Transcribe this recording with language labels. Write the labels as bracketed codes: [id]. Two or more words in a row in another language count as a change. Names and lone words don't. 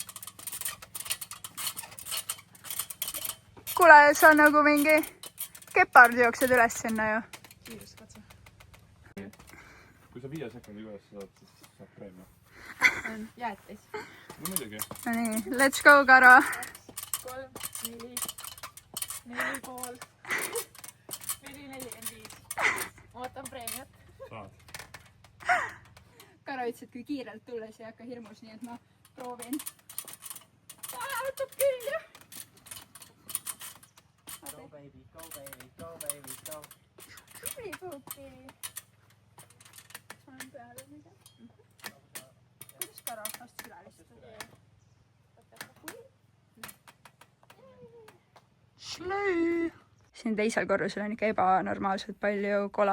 [et] Kuule, sa nagu mingi kepard jooksed üles sinna ju. Kiirust katse. Kui sa 5 sekundi üles saad, siis saab preemia. On jäätis. No muidugi. No nii, [en] let's go, Karo. [et] 3, 4, 4,5, 4,45. Ootan preemiat. Saad. Karo ütles, et kui kiirelt tulles ei hakka hirmus, nii et ma proovin. Võtab küll, jah. [en] Go baby, go baby, go baby, go. [et] Tubli puuki. Saan peale mida? Kuidas Karo astus üle lihtsalt? Šlõi! Siin teisel korrusel on ikka ebanormaalselt palju kola.